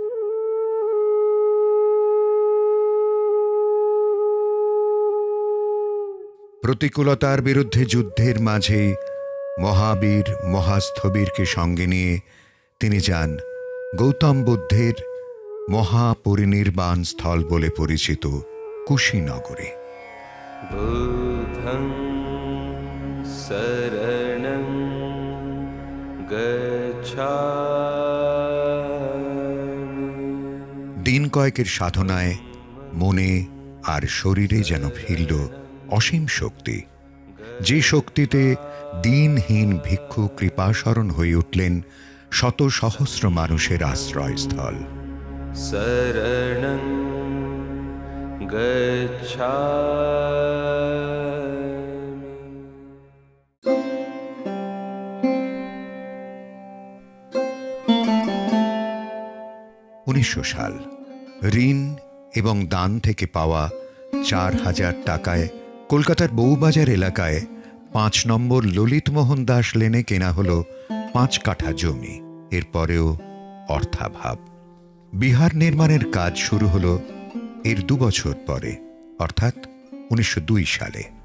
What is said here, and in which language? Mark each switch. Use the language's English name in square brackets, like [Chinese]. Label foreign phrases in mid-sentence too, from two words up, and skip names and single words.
[Bangla] প্রতিকূলতার বিরুদ্ধে যুদ্ধের মাঝেই মহাবীর মহাস্থবিরকে সঙ্গে নিয়ে তিনি যান গৌতম বুদ্ধের মহাপরিনির্বাণ স্থল বলে পরিচিত কুশীনগরে। [Pali] বুদ্ধং শরণং গচ্ছামি। [Bangla] দিন কয়েকের সাধনায় মনে আর শরীরে যেন ফিরল অসীম শক্তি, যে শক্তিতে দিনহীন ভিক্ষু কৃপাশরণ হয়ে উঠলেন শত সহস্র মানুষের আশ্রয়স্থল। [Pali] শরণং গচ্ছামি। [Bangla] 1900 সাল। ঋণ এবং দান থেকে পাওয়া 4,000 টাকায় কলকাতার বউবাজার এলাকায় 5 নম্বর ললিতমোহন দাস লেনে কেনা হলো 5 কাঠা জমি। এরপরেও অর্থাভাব। বিহার নির্মাণের কাজ শুরু হলো এর 2 বছর পরে, অর্থাৎ 1902 সালে।